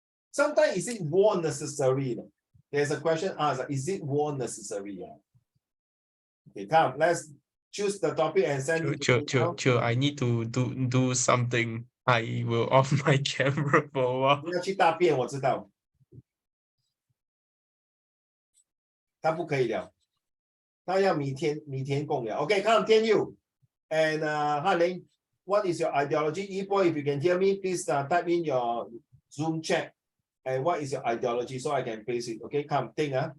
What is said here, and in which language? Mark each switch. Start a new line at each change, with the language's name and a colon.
English: Sometimes is it war necessary? There's a question asked, is it war necessary? Okay, come, let's choose the topic and send it to Chill. I need to do something. I will off my camera for a while.
Chinese: 你要去大便，我知道。他不可以了，他要米田共了。
English: Okay, come, Tian Yu. And Han Ling, what is your ideology? Yibo, if you can hear me, please type in your Zoom chat. And what is your ideology so I can paste it? Okay, come, think.